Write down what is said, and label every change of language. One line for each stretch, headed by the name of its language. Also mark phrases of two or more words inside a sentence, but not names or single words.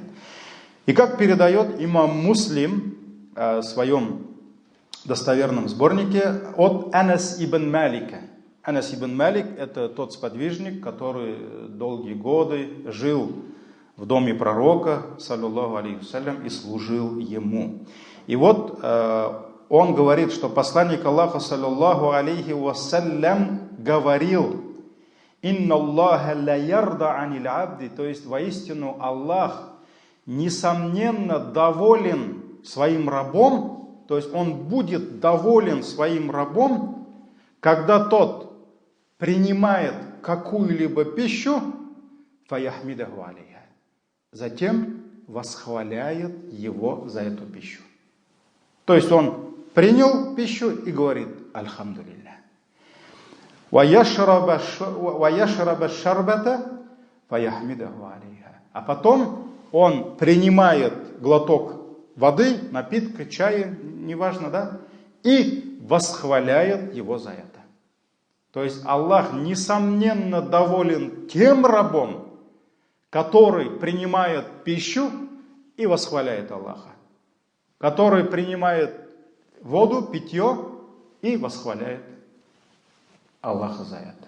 Russian: И как передает имам Муслим в своем достоверном сборнике от Анас ибн Малика. Анас ибн Малик – это тот сподвижник, который долгие годы жил в доме пророка,
Arabic: صلى الله عليه وسلم,
Russian: и служил ему. И вот он говорит, что посланник Аллаха,
Arabic: صلى الله عليه وسلم,
Russian: говорил:
Arabic: «إن الله ليرضى عن العبد»,
Russian: то есть воистину Аллах несомненно доволен своим рабом, то есть он будет доволен своим рабом, когда тот принимает какую-либо пищу,
Arabic: فيحمده عليها,
Russian: затем восхваляет его за эту пищу. То есть он принял пищу и говорит «Альхамдулиллах».
Arabic: «ويشرب الشربة فيحمده عليها».
Russian: А потом он принимает глоток воды, напитка, чая, неважно, да, и восхваляет его за это. То есть Аллах, несомненно, доволен тем рабом, который принимает пищу и восхваляет Аллаха, который принимает воду, питье и восхваляет Аллаха за это.